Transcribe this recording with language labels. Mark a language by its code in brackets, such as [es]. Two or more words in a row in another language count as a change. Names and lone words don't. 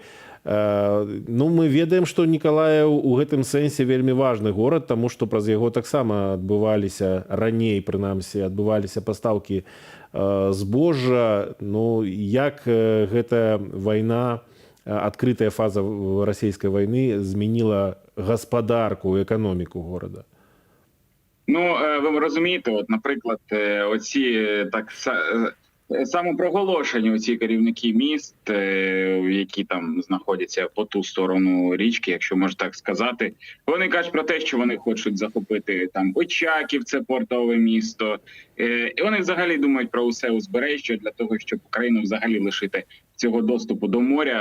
[be] Ну, мы ведаем, што Николаев у гэтым сэнсе вельмі важны горад, таму што праз яго таксама адбываліся, раней прынамсі, адбываліся пастаўкі збожжа. Ну, як гэта вайна, адкрытая фаза расійскай вайны змяніла гаспадарку, эканоміку горада? [uk] Ну, ви розумієте, от, наприклад, оці так самопроголошені оці керівники міст, які там знаходяться по ту сторону річки, якщо можна так сказати, вони кажуть про те, що вони хочуть захопити там Очаків, це портове місто, і вони взагалі думають про усе узбережжя для того, щоб Україну взагалі лишити цього доступу до моря.